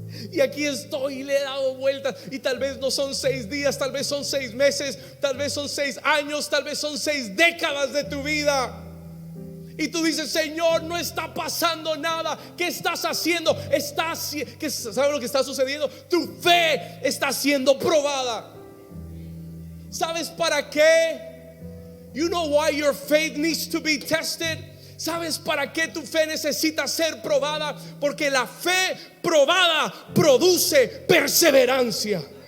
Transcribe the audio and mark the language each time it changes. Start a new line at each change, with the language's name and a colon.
Spanish: Y aquí estoy y le he dado vueltas, y tal vez no son 6 días, tal vez son 6 meses, tal vez son 6 años, tal vez son 6 décadas de tu vida. Y tú dices: Señor, no está pasando nada. ¿Qué estás haciendo? ¿Sabes lo que está sucediendo? Tu fe está siendo probada. ¿Sabes para qué?
English: You know why your faith needs to be tested.
Spanish: ¿Sabes para qué tu fe necesita ser probada? Porque la fe probada produce perseverancia.